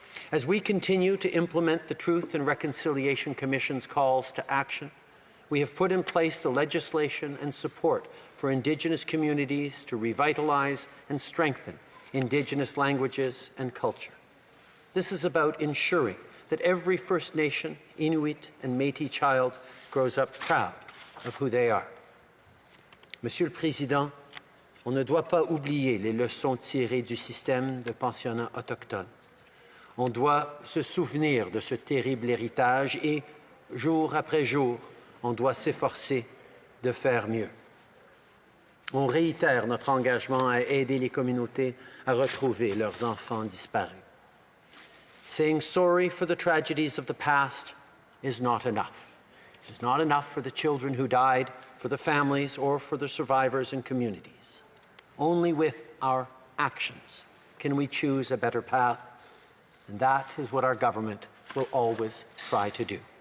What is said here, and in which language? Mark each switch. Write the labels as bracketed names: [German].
[English] As we continue to implement the Truth and Reconciliation Commission's calls to action, we have put in place the legislation and support for Indigenous communities to revitalize and strengthen Indigenous languages and culture. This is about ensuring that every First Nation, Inuit, and Métis child grows up proud of who they are. [French] Monsieur le Président, on ne doit pas oublier les leçons tirées du système de pensionnats autochtones. On doit se souvenir de ce terrible héritage et, jour après jour, on doit s'efforcer de faire mieux. On réitère notre engagement à aider les communautés à retrouver leurs enfants disparus. [English] Saying sorry for the tragedies of the past is not enough. It is not enough for the children who died, for the families, or for the survivors and communities. Only with our actions can we choose a better path, and that is what our government will always try to do.